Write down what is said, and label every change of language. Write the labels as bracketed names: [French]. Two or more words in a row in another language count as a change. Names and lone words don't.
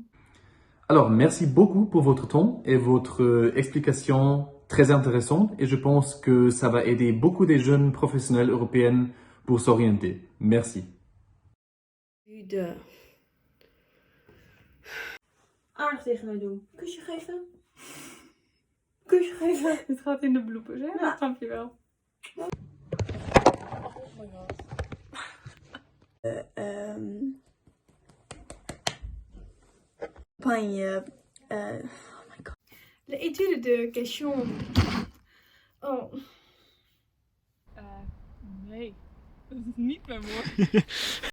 [French] Alors, merci beaucoup pour votre temps et votre explication très intéressante et je pense que ça va aider beaucoup des jeunes professionnels européens pour s'orienter. Merci. [Dutch] aardig tegen mij doen. Kusje geven. Kusje geven. Dit gaat in de bloepers, hè? Ja. Dat snap je wel. [French] Campagne. L'étude de question. Oh. [Dutch] Nee, dat is niet mijn woord.